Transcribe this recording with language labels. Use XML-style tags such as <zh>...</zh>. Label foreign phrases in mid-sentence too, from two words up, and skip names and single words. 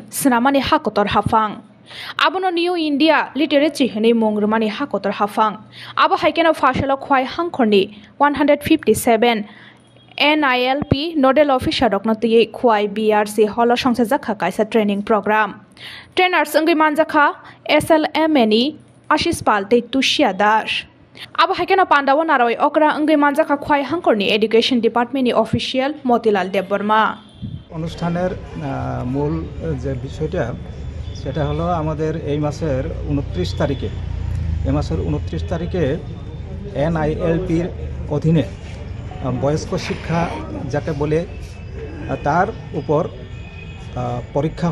<trp>Snamani Hakotor Hafang Abono New India Literature Hene Mongrumani Hakotor Hafang Abo Haikeno Fashala Khwai Hangkorni 157 NILP</trp> <en>Nodal Officer</en> <trp>Roknatye Khwai BRC Holo Songsajakha Kaisa</trp> <en>Training Program Trainer</en> <trp>Sungri Manjakha SLMNI Ashish Palte Tushia Das Abo Haikeno Pandawa Naroi Okra Ungri Manjakha Khwai Hangkorni</trp> <en>Education Department Official</en> <trp>Motilal Debbarma</trp> <bn>অনুষ্ঠানের মূল যে বিষয়টা সেটা হলো আমাদের এই মাসের 29 তারিখে NILPর অধীনে বয়স্ক শিক্ষা যাকে বলে তার উপর পরীক্ষা</bn>